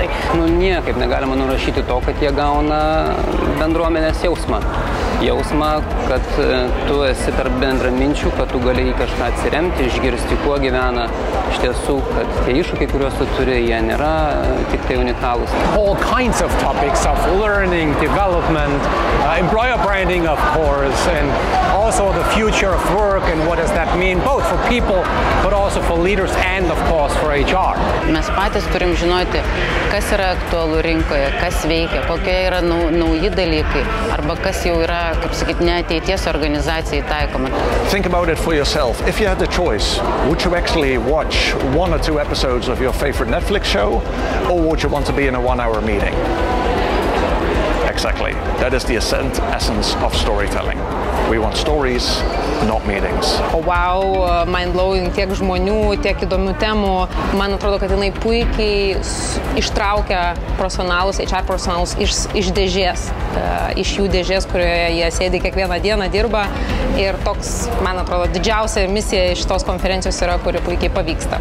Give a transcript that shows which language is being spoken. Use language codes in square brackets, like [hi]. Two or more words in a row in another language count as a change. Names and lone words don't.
[lt] Niekaip negalima nurašyti to, kad jie gauna bendruomenės jausmą. Jausmą, kad tu esi tarp bendraminčių, kad tu gali į kažką atsiremti, išgirsti, kuo gyvena iš tiesų, kad tie iššūkiai, kuriuos tu turi, jie nėra tik tai unikalūs. [en] All kinds of topics of learning, development, employer branding, of course, and also the future of work and what does that mean, both for people, but also for leaders and, of course, for HR. [lt] Mes patys turim žinoti, kas yra aktualu rinkoje, kas veikia, kokie yra nauji dalykai, arba kas jau yra, kaip sakyt, ne ateities organizacijai taikoma. [en] Think about it for yourself. If you had the choice, would you actually watch 1 or 2 episodes of your favorite Netflix show, or would you want to be in a 1-hour meeting? Exactly. That is the essence of storytelling. We want stories, not meetings. Wow, mind-blowing, [lt] tiek žmonių, tiek įdomių temų. Man atrodo, kad jinai puikiai ištraukia profesionalus, HR profesionalus iš dėžės. Iš jų dėžės, kurioje jie sėdi kiekvieną dieną, dirba. Ir toks, man atrodo, didžiausia misija iš tos konferencijos yra, kuri puikiai pavyksta.